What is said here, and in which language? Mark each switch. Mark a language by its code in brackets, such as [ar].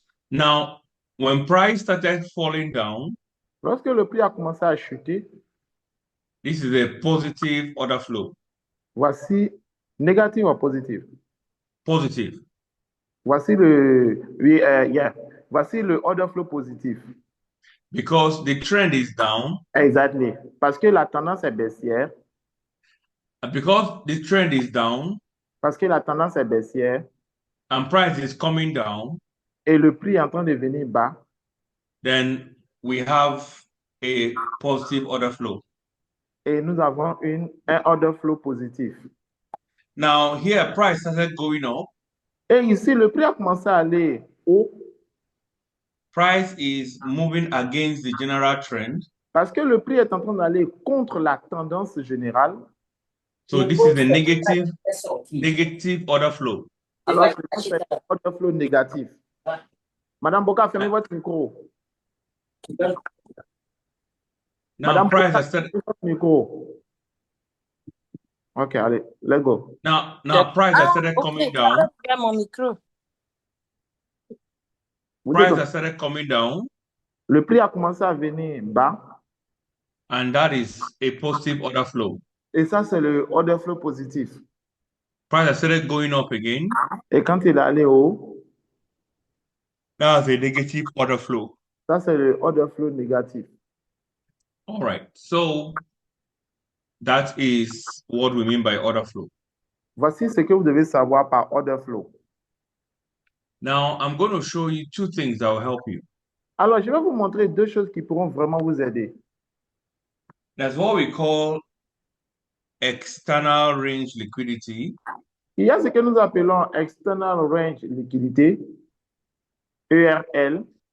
[en] Now, when price started falling down, [fr] lorsque le prix a commencé à chuter, [en] this is a positive order flow. [fr] Voici négatif ou positif? [en] Positive. [fr] Voici le, voici le order flow positif. [en] Because the trend is down. Exactly. [fr] Parce que la tendance est baissière. [en] And because the trend is down. [fr] Parce que la tendance est baissière. [en] And price is coming down. [fr] Et le prix est en train de venir bas. [en] Then we have a positive order flow. [fr] Et nous avons un order flow positif. [en] Now here price started going up. [fr] Et ici le prix a commencé à aller haut. [en] Price is moving against the general trend. [fr] Parce que le prix est en train d'aller contre la tendance générale. [en] So this is a negative order flow. [fr] Alors, c'est un order flow négatif. Madame Boka, fermez votre micro. [en] Now [fr] Madame [en] price [fr] Boka, [en] has started. [fr] votre micro. Okay, allez, [en] let's go. Now price has started coming down. [fr] Mon micro. [en] Price has started coming down. [fr] Le prix a commencé à venir bas. [en] And that is a positive order flow. [fr] Et ça, c'est le order flow positif. [en] Price has started going up again. [fr] Et quand il est allé haut, [en] that's a negative order flow. [fr] Ça, c'est le order flow négatif. [en] All right. So that is what we mean by order flow. [fr] Voici ce que vous devez savoir par order flow. [en] Now, I'm going to show you two things that will help you. [fr] Alors, je vais vous montrer deux choses qui pourront vraiment vous aider. [en] That's what we call external range liquidity. [fr] Il y a ce que nous appelons external range liquidité, ERL.